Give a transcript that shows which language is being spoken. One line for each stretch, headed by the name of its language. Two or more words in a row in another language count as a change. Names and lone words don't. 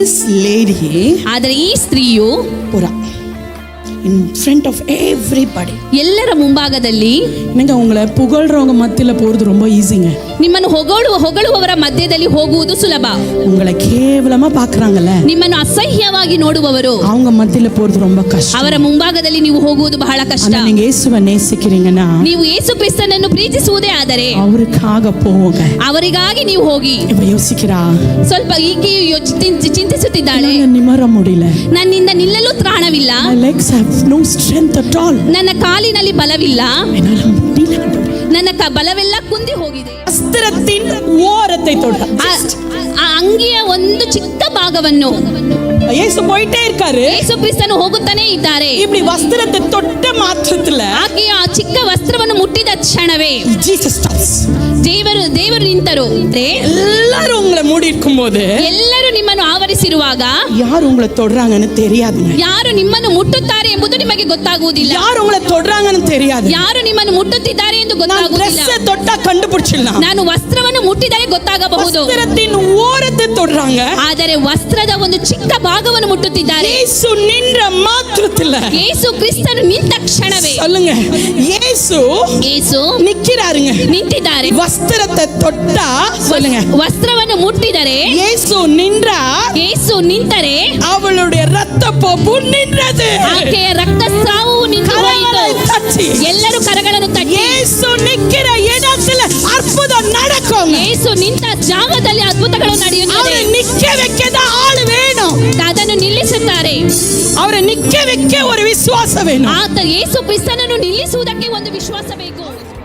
English: This lady
Kannada: ಆದರೆ ಈ ಸ್ತ್ರೀಯು
English: pura in front of everybody.
Kannada: ಎಲ್ಲರ ಮುಂಭಾಗದಲ್ಲಿ
Tamil: நீங்க உங்களை புகழ்றவங்க மத்தியில போறது ரொம்ப ஈஸிங்க.
Kannada: ನಿಮ್ಮನ್ನು ಹೊಗಳುವವರ ಮಧ್ಯದಲ್ಲಿ ಹೋಗುವುದು ಸುಲಭ.
Tamil: உங்களை கேவலமா பார்க்கறாங்கல்ல,
Kannada: ನಿಮ್ಮನ್ನು ಅಸಹ್ಯವಾಗಿ ನೋಡುವವರು
Tamil: அவங்க மத்தியில போறது ரொம்ப கஷ்டம்.
Kannada: ಅವರ ಮುಂಭಾಗದಲ್ಲಿ ನೀವು ಹೋಗುವುದು ಬಹಳ ಕಷ್ಟ.
Tamil: ஆனா நீங்க இயேசுவை நேசிக்கிறீங்கன்னா
Kannada: ನೀವು ಯೇಸು ಕ್ರಿಸ್ತನನ್ನು ಪ್ರೀತಿಸುವುದೇ ಆದರೆ
Tamil: அவருக்காக போங்க.
Kannada: ಅವರಿಗಾಗಿ ನೀವು ಹೋಗಿ.
Tamil: இவ யோசிக்கிறா,
Kannada: ಸ್ವಲ್ಪ ಈಕೆ ಚಿಂತಿಸುತ್ತಿದ್ದಾಳೆ,
Tamil: நிமர முடியல,
Kannada: ನನ್ನಿಂದ ನಿಲ್ಲಲು ತ್ರಾಣವಿಲ್ಲ,
English: my legs have no strength at all.
Kannada: ನನ್ನ ಕಾಲಿನಲ್ಲಿ ಬಲವಿಲ್ಲ,
Tamil: என்னால முடியல ஆண்டவரே.
Kannada: ನನ್ನ ಬಲವೆಲ್ಲ ಕುಂದಿ ಹೋಗಿದೆ.
Tamil: வஸ்திரத்தின் ஓரத்தை தொட,
Kannada: ಆ ಅಂಗಿಯ ಒಂದು ಚಿಕ್ಕ ಭಾಗವನ್ನು
Tamil: இயேசு போயிட்டே இருக்காரு.
Kannada: ಯೇಸು ಕ್ರಿಸ್ತನು ಹೋಗುತ್ತಾನೆ ಇದ್ದಾರೆ.
Tamil: இப்படி வஸ்திரத்தை தொட்ட மாத்திரத்துல
Kannada: ಆಕೆಯ ಆ ಚಿಕ್ಕ ವಸ್ತ್ರವನ್ನು ಮುಟ್ಟಿದ ಕ್ಷಣವೇ
English: Jesus stops.
Kannada: ದೇವರು ನಿಂತರು.
Tamil: எல்லாரும் உங்களை மூடி இருக்கும்போது
Kannada: ಎಲ್ಲರೂ ನಿಮ್ಮನ್ನು ಆವರಿಸಿರುವಾಗ
Tamil: யார் உங்களை தொடுறாங்கன்னு தெரியாதுங்க.
Kannada: ಯಾರು ನಿಮ್ಮನ್ನು ಮುಟ್ಟುತ್ತಾರೆ ಎಂಬುದು ನಿಮಗೆ ಗೊತ್ತಾಗುವುದಿಲ್ಲ.
Tamil: யார் உங்களை தொடுறாங்கன்னு தெரியாது.
Kannada: ಯಾರು ನಿಮ್ಮನ್ನು ಮುಟ್ಟುತ್ತಿದ್ದಾರೆ ಎಂದು
Tamil: நான்
Kannada: ಗೊತ್ತಾಗುವುದಿಲ್ಲ.
Tamil: Dress தொட்டா கண்டுபிடிச்சிடலாம்.
Kannada: ನಾನು ವಸ್ತ್ರವನ್ನು ಮುಟ್ಟಿದರೆ ಗೊತ್ತಾಗಬಹುದು.
Tamil: வஸ்திரத்தின் ஓரத்தை தொடுறாங்க,
Kannada: ಆದರೆ ವಸ್ತ್ರದ ಒಂದು ಚಿಕ್ಕ ಭಾಗವನ್ನು ಮುಟ್ಟುತ್ತಿದ್ದಾರೆ.
Tamil: இயேசு நின்ற மாத்திரத்துல,
Kannada: ಯೇಸು ಕ್ರಿಸ್ತನು ನಿಂತ ಕ್ಷಣವೇ
Tamil: சொல்லுங்க, இயேசு நிக்கிறாருங்க,
Kannada: ನಿಂತಿದ್ದಾರೆ.
Tamil: வஸ்திரத்தை தொட்டா சொல்லுங்க,
Kannada: ವಸ್ತ್ರವನ್ನು ಮುಟ್ಟಿದರೆ
Tamil: இயேசு நின்றா,
Kannada: ಯೇಸು ನಿಂತರೆ
Tamil: அவளுடைய ரத்த போப்பு நின்றது.
Kannada: ಆಕೆಯ ರಕ್ತಸ್ರಾವವು ನಿಂತು ಹೋಯಿತು.
Tamil: தட்டி
Kannada: ಎಲ್ಲರೂ ಕರಗಳನ್ನು ತಟ್ಟಿ
Tamil: இயேசு நிக்கிற இடத்துல அற்புதம் நடக்கும்.
Kannada: ಯೇಸು ನಿಂತ ಜಾಗದಲ್ಲಿ ಅದ್ಭುತಗಳು ನಡೆಯುತ್ತದೆ.
Tamil: அவரை நிக்க வைக்கத ஆளு வேணும்.
Kannada: ಅದನ್ನು ನಿಲ್ಲಿಸುತ್ತಾರೆ.
Tamil: அவரை நிக்க வைக்க ஒரு விசுவாசம் வேணும்.
Kannada: ಆತ ಯೇಸು ಕ್ರಿಸ್ತನನ್ನು ನಿಲ್ಲಿಸುವುದಕ್ಕೆ ಒಂದು ವಿಶ್ವಾಸ ಬೇಕು.